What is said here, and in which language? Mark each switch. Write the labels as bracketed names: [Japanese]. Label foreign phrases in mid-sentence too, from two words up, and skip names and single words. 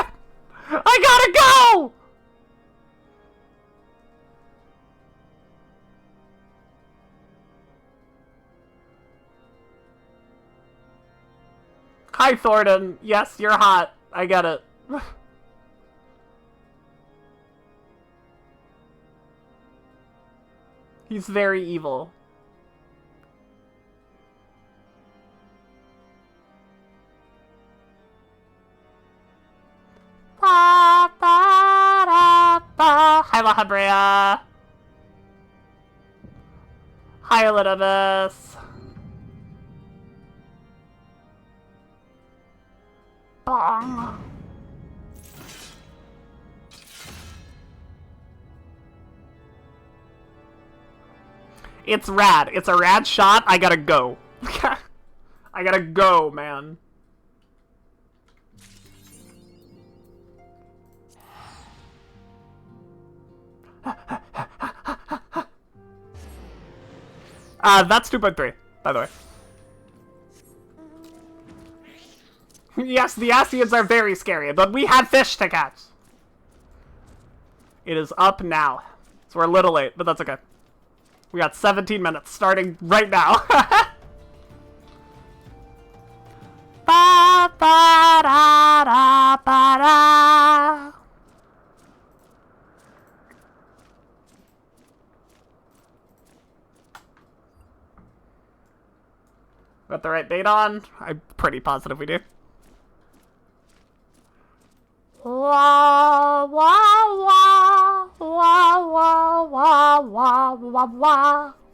[English] I gotta go! Hi, Thornton. Yes, you're hot. I get it. He's very evil. Ba, ba, da, ba. Hi, Lahabrea. Hi, Elidibus. Bong. It's rad. It's a rad shot. I gotta go. I gotta go, man. That's 2.3, by the way. Yes, the Asians are very scary, but we have fish to catch. It is up now. So we're a little late, but that's okay. We got 17 minutes starting right now. Ba, ba, da, da, ba, da. Got the right date on? I'm pretty positive we do. Wah, wah, wah, wah, wah, wah, wah, wah, wah.